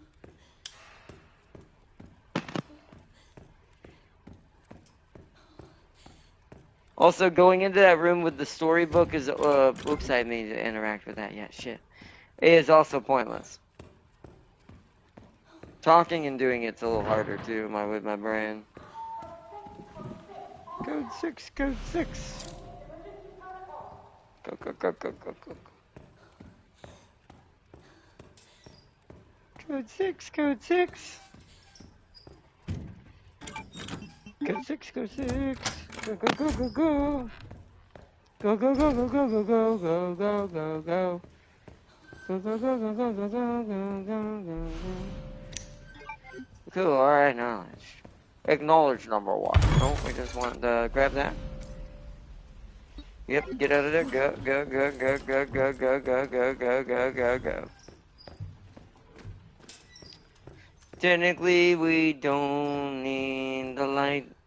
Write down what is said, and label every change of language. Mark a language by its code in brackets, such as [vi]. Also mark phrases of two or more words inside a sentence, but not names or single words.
[en] Also, going into that room with the storybook is, oops, I need to interact with that yet, shit. It is also pointless. Talking and doing it's a little harder, too, with my brain. Code 6, code 6. Go, go, go, go, go, go. Code 6, code 6. Code 6, code 6. Go, go, go, go, go. Go, go, go, go, go, go, go, go, go, go, go. Go, go, go, go, go, go, go, go, go, go. Cool, alright, knowledge. Acknowledge number 1. No, we just want to grab that. Yep, get out of there. Go, go, go, go, go, go, go, go, go, go, go, go, go. Technically, we don't need the light.